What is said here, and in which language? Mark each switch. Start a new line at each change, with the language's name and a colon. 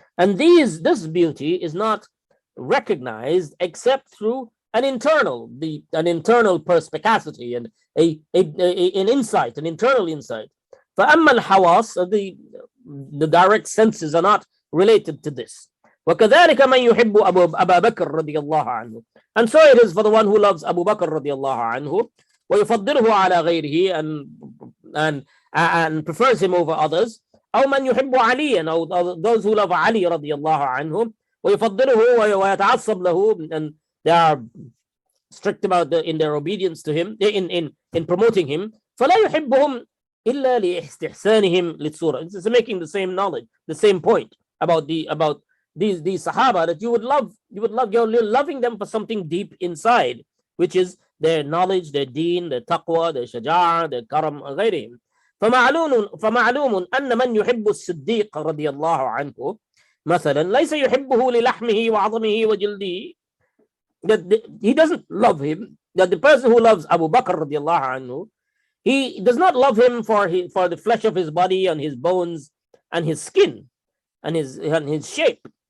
English: And this beauty is not recognized except through an internal perspicacity and an insight, an internal insight.
Arabic: فأما الحواس,
English: the direct senses are not related to this.
Arabic: وكذلك من يحب أبا بكر رضي الله عنه.
English: And so it is for the one who loves Abu Bakr رضي الله عنه,
Arabic: ويفضله على غيره,
English: and prefers him over others.
Arabic: أو من يحب عليا,
English: or those who love Ali رضي الله عنه,
Arabic: ويفضله ويتعصب له,
English: and they are strict about in their obedience to him, in promoting him.
Arabic: فلا يحبهم إلا لاستحسانهم للصورة.
English: It's making the same knowledge, the same point about these Sahaba, that you're loving them for something deep inside, which is their knowledge, their deen, their taqwa, their shaja'a, their karam, غيرهم.
Arabic: فمعلوم أن من يحب الصديق رضي الله عنه مثلا ليس يحبه للحمه وعظمه وجلده.
English: That he doesn't love him, that the person who loves Abu Bakr رضي الله عنه, he does not love him for the flesh of his body and his bones and his skin and his shape.